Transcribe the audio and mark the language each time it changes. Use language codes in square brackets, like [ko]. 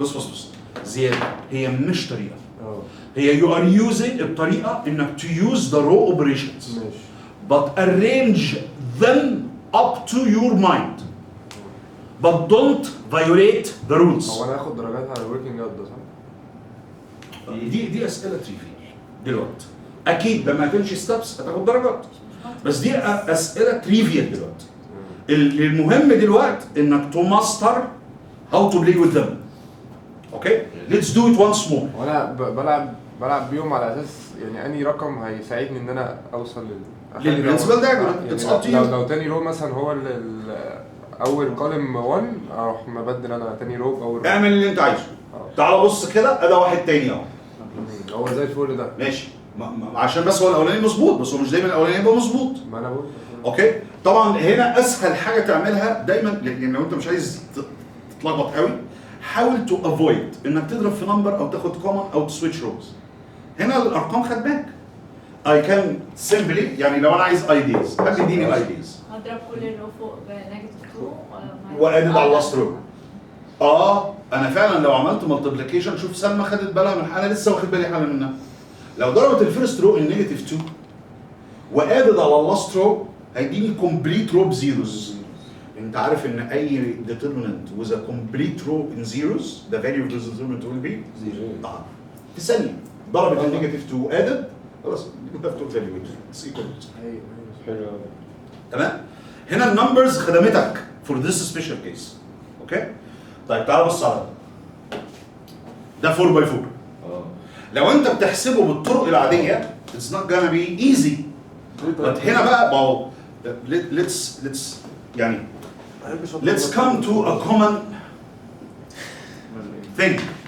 [ar] بص زيادة، هي مش طريقة. اه [en] هي you are using [ar] الطريقة إنك [en] to use the row operations. [ar] ماشي. [en] But arrange them up to your mind. But don't violate the rules. [ar] هو أنا هاخد درجات على الوركينج اوت ده صح؟ دي أسئلة تريفيال دلوقتي. أكيد لما تمشي ستابس هتاخد درجات. بس دي أسئلة تريفيال دلوقتي. المهم دلوقتي إنك [en] to master how to play with them. Okay? Let's do it once more. [ar] وانا بلعب بيهم على اساس يعني انهي رقم هيساعدني ان انا اوصل [en] للبرنسبل diagram. It's up to you. [ar] لو تاني رو مثلا هو اول كولم 1 اروح مبدل انا تاني رو باول رو. اعمل اللي انت عايزه. تعال بص كده ده واحد تاني اهو. هو زي الفل ده. ماشي. عشان بس هو الاولاني مظبوط، بس هو مش دايما الاولاني يبقى مظبوط. ما انا بقول. اوكي؟ طبعا هنا اسهل حاجه تعملها دايما، يعني لو انت مش عايز تتلخبط قوي، حاول تو افويد انك تضرب في نمبر او تاخد كومن او تسويتش روز. هنا الارقام خد بالك. [en] I can simply [ar] يعني لو انا عايز ايديز، حد يديني الايديز. هضرب كل اللي فوق بنيجاتيف 2 وادد على اللاست رو. انا فعلا لو عملت مالتيبليكيشن، شوف سلمى خدت بالها من حاله لسه واخد بالي حاله منها. لو ضربت الفيرست رو النيجاتيف 2 وادد على اللاست رو هيديني كومبليت رو بزيروز. انت عارف ان [en] اي determinant with a complete row in zeros the value of this determinant will be zero. [ar] في ثانيه ضربت النيجاتيف 2 وادد خلاص [en] you have to evaluate. It's equal. [ar] حلو. تمام؟ هنا النمبرز خدمتك [en] for this special case. [ar] اوكي؟ طيب تعال بص على ده 4 by 4. لو انت بتحسبه بالطرق العاديه [en] it's not gonna be easy. but [ar] هنا بقى [en] let's يعني let's come to a common thing.